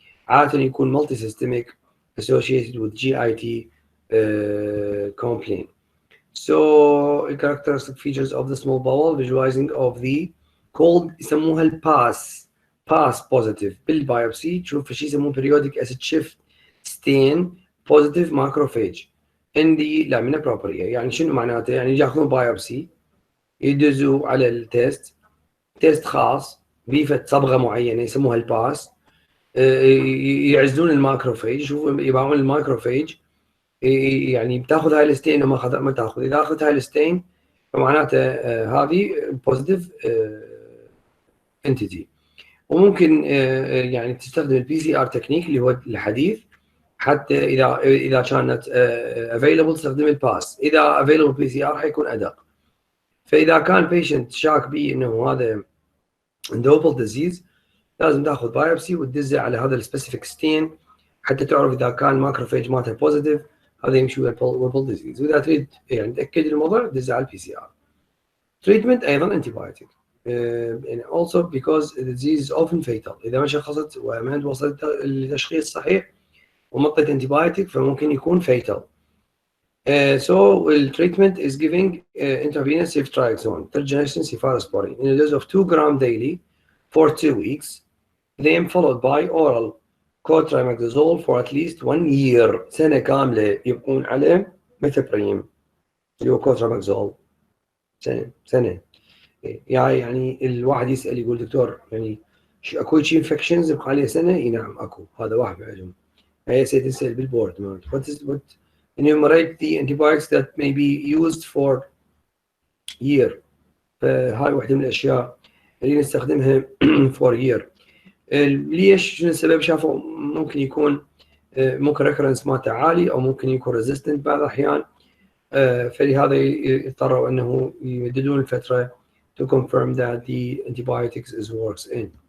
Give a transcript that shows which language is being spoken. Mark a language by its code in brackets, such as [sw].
[ar] عادة يكون [en] multisystemic associated with GIT complaint. So the characteristic features of the small bowel, visualizing of the cold يسموها الباس positive [ar] بالبيوبسي تشوف شيء يسموه [en] periodic acid shift stain positive macrophage in the lamina propria. [ar] يعني شنو معناته؟ يعني ياخذون بايوبسي يدزوا على التيست، تيست خاص بيفة صبغة معينة يسموها الباس، يعزلون الماكروفيج، يشوفون يباعون المايكروفيج، يعني بتاخذ هاي الستين او ما تاخذ، اذا اخذت هاي الستين فمعناته هذه بوزيتيف انتيتي. وممكن يعني تستخدم البي سي ار تكنيك اللي هو الحديث، حتى اذا كانت افيلبل تستخدم الباس، اذا افيلبل بي سي ار حيكون ادق. فاذا كان بيشنت شاك بيه انه هذا عنده وبل ديزيز لازم تاخذ بايوبسي وتدزه على هذا السبيسيفيك ستين حتى تعرف اذا كان ماكروفيج مالته بوزيتيف هذا يمشي ويا وبل ديزيز. واذا تريد يعني تاكد الموضوع دزه على البي سي ار. تريتمنت ايضا انتيبايوتيك يعني [en] also because the disease is often fatal. [ar] اذا ما شخصت وما وصلت للتشخيص صحيح ومطت انتيبايوتيك فممكن يكون fatal. [en] So the treatment is giving intravenous ceftriaxone, third generation cephalosporin, in a dose of 2 grams daily for 2 weeks, then followed by oral cotrimazole for at least 1 year. [ar] سنة كاملة يبقون على ميثابريم اللي هو كوتراماكزول سنة. يعني الواحد يسأل يقول دكتور يعني اكو شيء انفكشنز يبقى عليه سنة؟ اي نعم اكو، هذا واحد منهم. هي تسأل بالبورد مالته [en] enumerate the antibiotics that may be used for year. [ar] فهاي واحدة من الأشياء اللي نستخدمها for year. ليش؟ شنو السبب؟ شافوا ممكن يكون ممكن ريكرنس مالته عالي أو ممكن يكون ريزيستنت بعض الأحيان، فلهذا يضطروا أنه يمددون الفترة [en] to confirm that the antibiotics is works in.